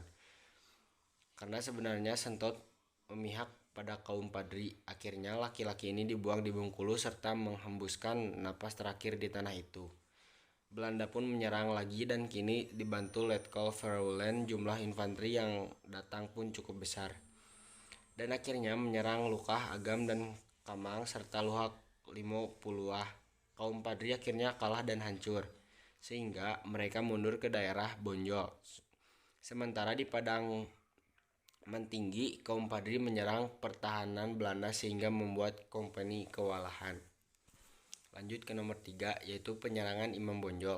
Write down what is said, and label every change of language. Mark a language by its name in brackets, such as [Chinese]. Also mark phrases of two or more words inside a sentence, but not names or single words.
[Indonesian] Karena sebenarnya Sentot memihak pada kaum Padri. Akhirnya laki-laki ini dibuang di Bengkulu serta menghembuskan napas terakhir di tanah itu. Belanda pun menyerang lagi dan kini dibantu Letkol Vermeulen, jumlah infanteri yang datang pun cukup besar. Dan akhirnya menyerang Lukah, Agam, dan Kamang serta Luhak Limo Puluah. Kaum Padri akhirnya kalah dan hancur, sehingga mereka mundur ke daerah Bonjol. Sementara di Padang Mentinggi, kaum Padri menyerang pertahanan Belanda sehingga membuat kompeni kewalahan. Lanjut ke nomor 3, yaitu penyerangan Imam Bonjol.